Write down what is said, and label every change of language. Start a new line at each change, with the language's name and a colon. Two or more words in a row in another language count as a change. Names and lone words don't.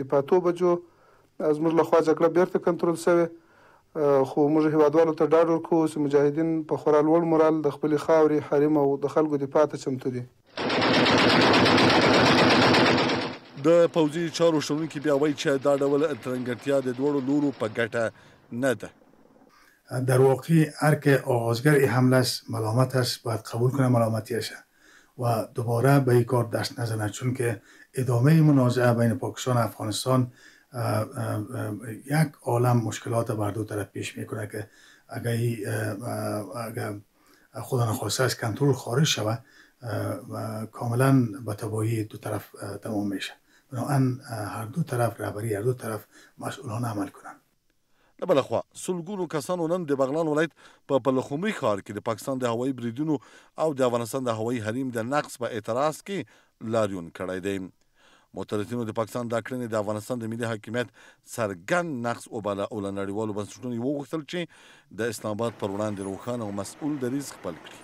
Pashto: په 8 بجو زموږ لخوا جګړه بیرته کنټرول شوې، خو موږ هیوادوالو ته ډاډ ورکوو چې مجاهدین په خورا لوړ مورال د خپلې خاورې، حریم او د خلکو دفاع ته چمتو دي. د پوځي چارو شنونکي بیا وایي چې دا ډول ترنګرتیا د دواړو لورو په ګټه نه ده.
Persian: در واقع هر که آغازگر این حمله است ملامت است، باید قبول کنه ملامتیشه و دوباره به این کار دست نزنه، چون که ادامه منازعه بین پاکستان و افغانستان یک عالم مشکلات بر دو طرف پیش میکنه که اگر خدا نخواسته از کنترل خارج شود کاملا به تباهی دو طرف تمام میشه. بنابراین هر دو طرف رهبری هر دو طرف مسئولانه عمل کنند.
Pashto: له بله خوا سلګونو کسانو نن د بغلان ولایت په پلخمري ښار کې د پاکستان د هوایي بریدونو او د افغانستان د هوایي حریم د نقص په اعتراض کې لاریون کړی دی. معترضینو د پاکستان دا کړنې د افغانستان د ملي حاکمیت څرګند نقص وباله او له نړیوالو بنسټونو یې وغوښتل چې د اسلام آباد پر وړاندې روښانه او مسؤل دریځ خپل کړي.